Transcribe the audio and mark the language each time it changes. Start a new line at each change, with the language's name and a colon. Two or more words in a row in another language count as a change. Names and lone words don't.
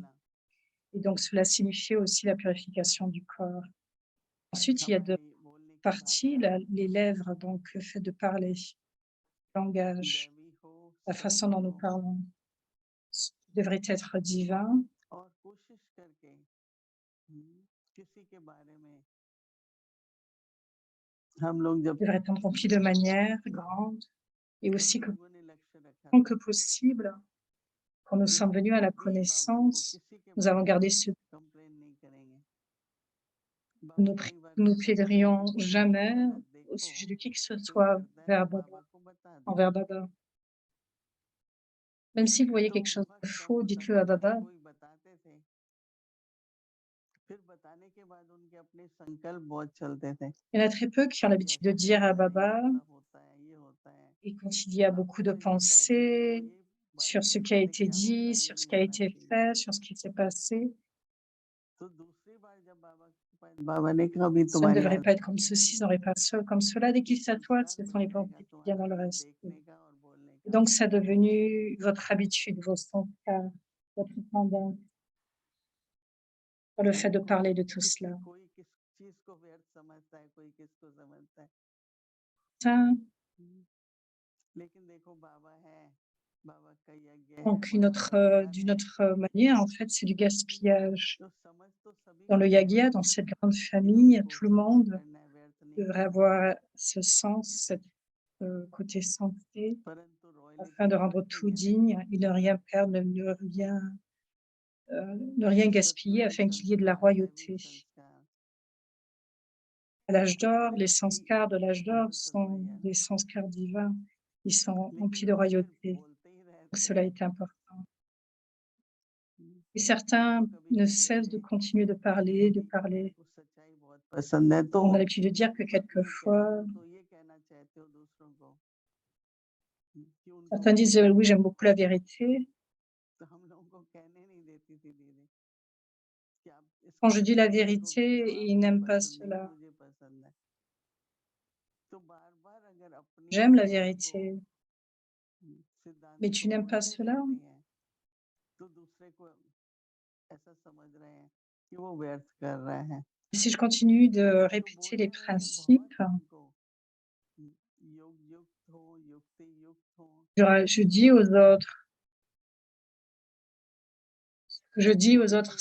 French: Et donc, cela signifie aussi la purification du corps. Ensuite, il y a deux parties, les lèvres, donc le fait de parler, le langage, la façon dont nous parlons devrait être divin.
Hindi: किसी के बारे में हम लोग जब
French: devrait être rempli de manière grande et aussi
Hindi: सब
French: que,
Hindi: लोगों ने लक्ष्य रखा
French: tant
Hindi: था
French: que possible, quand nous
Hindi: कि
French: sommes
Hindi: हम
French: venus à la
Hindi: कभी बाबा को
French: connaissance,
Hindi: किसी के
French: nous avons
Hindi: बारे में
French: gardé ce
Hindi: कंप्लेन नहीं करेंगे।
French: nous
Hindi: बाबा
French: ne
Hindi: कई बार
French: nous
Hindi: कहता था कि
French: plaiderions
Hindi: कोई भी
French: jamais
Hindi: गलत
French: au
Hindi: देखो
French: sujet de qui que ce
Hindi: कोई
French: soit
Hindi: करता है तो
French: Baba,
Hindi: बाबा को बता दो।
French: envers Baba. Même si vous voyez
Hindi: तो
French: quelque chose
Hindi: बहुत
French: de
Hindi: कम
French: faux,
Hindi: होता
French: dites-le
Hindi: था
French: à
Hindi: जब
French: Baba.
Hindi: कोई बताते थे फिर बताने के बाद उनके अपने संकल्प बहुत चलते थे
French: Il y en a très peu qui ont
Hindi: कि
French: l'habitude de
Hindi: ऐसा
French: dire à
Hindi: करते हैं
French: Baba,
Hindi: ऐसा होता है ये होता है
French: et quand il y a
Hindi: बाबा
French: beaucoup de
Hindi: से जब कहते थे तो वो
French: pensées
Hindi: ये
French: sur
Hindi: बात
French: ce qui a
Hindi: कहते थे
French: été
Hindi: क्या होता
French: dit,
Hindi: है ये
French: sur ce
Hindi: नहीं
French: qui a
Hindi: होना
French: été
Hindi: चाहिए।
French: fait, sur ce qui s'est passé,
Hindi: तो दूसरी बार जब बाबा के पास बाबा ने कहा अभी
French: ça ne
Hindi: तुम्हारी
French: devrait pas être
Hindi: आदत
French: comme
Hindi: नहीं
French: ceci,
Hindi: है
French: ça n'aurait pas comme cela. Dès
Hindi: ये
French: qu'il s'assoit,
Hindi: संस्कार
French: ce sont
Hindi: बन
French: les
Hindi: जाएगा
French: pensées qui viennent
Hindi: तुम्हारा
French: dans le
Hindi: सिर्फ
French: reste.
Hindi: देखने का और बोलने
French: Et
Hindi: का।
French: donc, c'est devenu votre habitude, vos sanskars, votre tendance, pour le fait de
Hindi: देखो
French: parler de tout
Hindi: किसी
French: cela.
Hindi: कोई किस चीज को व्यर्थ समझता है कोई किसको समझता है।
French: Ça,
Hindi: लेकिन देखो बाबा है बाबा का यज्ञ है
French: donc,
Hindi: बड़ा भंडार
French: d'une
Hindi: है
French: autre manière, en fait, c'est du gaspillage.
Hindi: तो समझ तो सभी
French: Dans
Hindi: को
French: le
Hindi: है
French: yagya, dans cette grande
Hindi: कि
French: famille,
Hindi: हमको
French: tout le
Hindi: सफल
French: monde
Hindi: करना है व्यर्थ नहीं
French: devrait
Hindi: करना है
French: avoir ce sens, côté santé,
Hindi: परंतु
French: afin
Hindi: रॉयल्टी
French: de
Hindi: को
French: rendre
Hindi: कैसे
French: tout
Hindi: गिने
French: digne et ne rien perdre, ne rien gaspiller
Hindi: सत्युगी
French: afin qu'il y ait de la
Hindi: संस्कार दैविक
French: royauté.
Hindi: संस्कार
French: À l'âge
Hindi: तो
French: d'or, les
Hindi: रॉयल्टी
French: sanskars de l'âge d'or
Hindi: बहुत
French: sont
Hindi: जरूरी है
French: des sanskars divins. Ils sont
Hindi: लेकिन
French: remplis de
Hindi: लोग
French: royauté.
Hindi: सिर्फ बोलते ही
French: Donc,
Hindi: रहते
French: cela
Hindi: हैं
French: est important. Et
Hindi: हम
French: certains
Hindi: तो कभी
French: ne
Hindi: कहते
French: cessent de
Hindi: थे
French: continuer de parler, de
Hindi: कि
French: parler.
Hindi: हमको सच्चाई बहुत पसंद है तो
French: On a l'habitude de dire que
Hindi: जब आप ये
French: quelquefois,
Hindi: कहते हो तो ये कहना चाहते हो दूसरों को कि उनको
French: certains disent
Hindi: बोलना
French: oui,
Hindi: नहीं
French: j'aime beaucoup
Hindi: आता
French: la
Hindi: है
French: vérité.
Hindi: तो हम लोगों को कहने नहीं देती थी दीदी कि आप
French: Quand
Hindi: इसको
French: je dis la
Hindi: दूसरे को
French: vérité,
Hindi: कह दो
French: ils
Hindi: आपको
French: n'aiment pas
Hindi: पसंद नहीं है
French: cela.
Hindi: मुझे पसंद है तो बार बार अगर अपनी
French: J'aime la
Hindi: बात को
French: vérité,
Hindi: सिद्धांत
French: mais
Hindi: को
French: tu n'aimes pas
Hindi: बोलते
French: cela.
Hindi: रहते हैं तो दूसरे को ऐसा समझ रहे हैं कि वो व्यर्थ कर रहे हैं
French: Et si je continue de
Hindi: तो
French: répéter les
Hindi: बोलने में भी बहुत
French: principes,
Hindi: हमको योग युक्त हो युक्ति युक्त हो
French: je dis aux autres, ce que je dis aux autres